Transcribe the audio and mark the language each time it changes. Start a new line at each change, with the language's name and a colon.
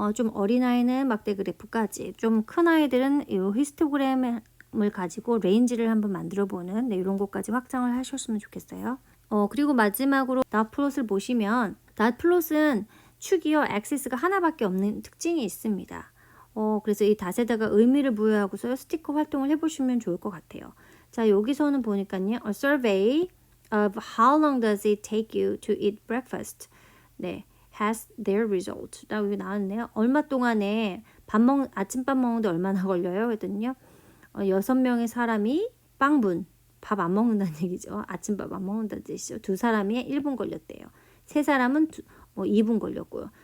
Korean: 좀 어린아이는 막대 그래프까지, 좀 큰 아이들은 요 히스토그램을 가지고 레인지를 한번 만들어 보는 네, 이런 것까지 확장을 하셨으면 좋겠어요. 그리고 마지막으로 닷플롯을 보시면 닷플롯은 축이요, 액시스가 하나밖에 없는 특징이 있습니다. 그래서 이 닷에다가 의미를 부여하고서 스티커 활동을 해보시면 좋을 것 같아요. 자, 여기서는 보니까요.
English: A survey of how long does it take you to eat breakfast?
Korean: 네,
English: has their result.
Korean: 라고 여기 나왔네요. 얼마 동안에 아침밥 먹는데 얼마나 걸려요? 그랬더니요. 6명의 사람이 빵분, 밥 안 먹는다는 얘기죠. 아침밥 안 먹는다는 뜻이죠. 2사람이 1분 걸렸대요. 3사람은 2분 걸렸고요.